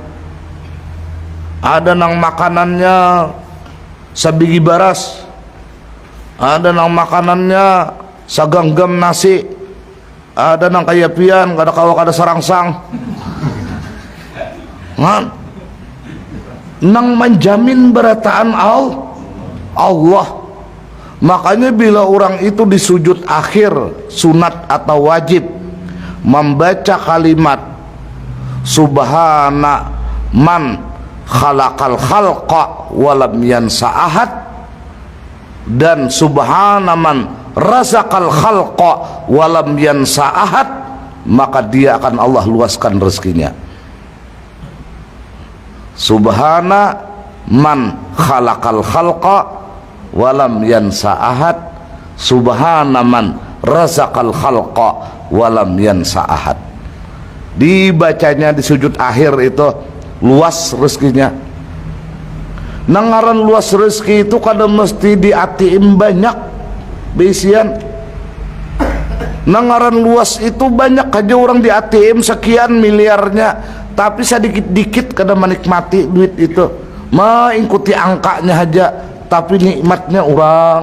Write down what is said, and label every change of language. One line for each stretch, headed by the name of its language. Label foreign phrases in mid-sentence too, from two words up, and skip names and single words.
Banjar: Ada nang makanannya sabigi baras, ada nang makanannya saganggam nasi, ada nang kaya pian kada kawa kada sarangsang. Nang menjamin berataan Allah. Makanya bila orang itu di sujud akhir sunat atau wajib membaca kalimat
Arabic: سبحان من خلق الخلق ولم ينس أحدا
Banjar: dan
Arabic: سبحان من رزق الخلق ولم ينس أحدا,
Banjar: maka dia akan Allah luaskan rezekinya.
Arabic: سبحان من خلق الخلق ولم ينس أحدا, سبحان من رزق الخلق ولم ينس أحدا.
Banjar: Dibacanya di sujud akhir itu luas rezekinya. Nangaran luas rezeki itu kada mesti di ATM banyak beisian. Nangaran luas itu banyak aja orang di ATM sekian miliarnya, tapi sedikit-dikit kada menikmati duit itu, mengikuti angkanya aja, tapi nikmatnya orang.